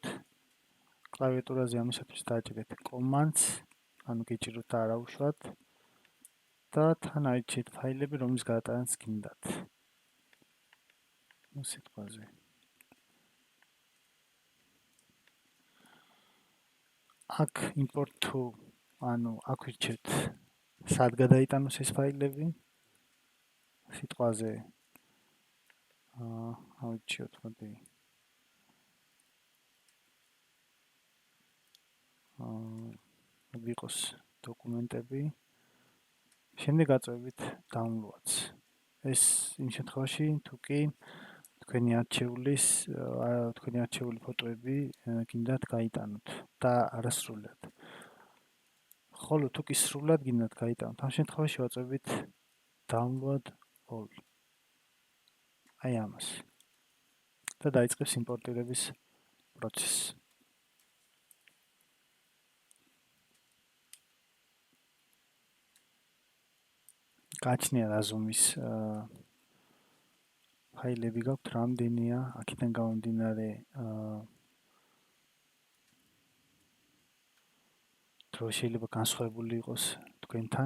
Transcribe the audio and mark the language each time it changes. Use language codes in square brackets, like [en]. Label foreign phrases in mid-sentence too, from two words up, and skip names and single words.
[ka] კლავიატურაზე ამისათვის დააჭირეთ Commands, ანუ გეჭიროთ და არაუშვათ და თან აირჩიეთ ფაილები, რომლის გადატანაც გინდათ. სიტყვაზე. აქ [en] import to, [ka] ანუ აქ ვირჩევთ სად გადაიტანოს ეს ფაილები. სიტყვაზე ავირჩიოთ, მოდი. ვიყოს დოკუმენტები. შემდეგ აწვევით downloads. ეს იმ შემთხვევაში, თუ კი თქვენი არჩეული ფოტოები გინდათ გაიტანოთ და არასრულად. ხოლო თუ კი სრულად გინდათ გაიტანოთ, ამ შემთხვევაში ვაწვევით [en] download all. [ka] აი ამას. და დაიწყებს იმპორტირების პროცესი. გაჩნია რა ზომის ფაილები გაქვთ, რამდენია, აქედან გამომდინარე დრო შეიძლება განსხვავებული იყოს თქვენთან.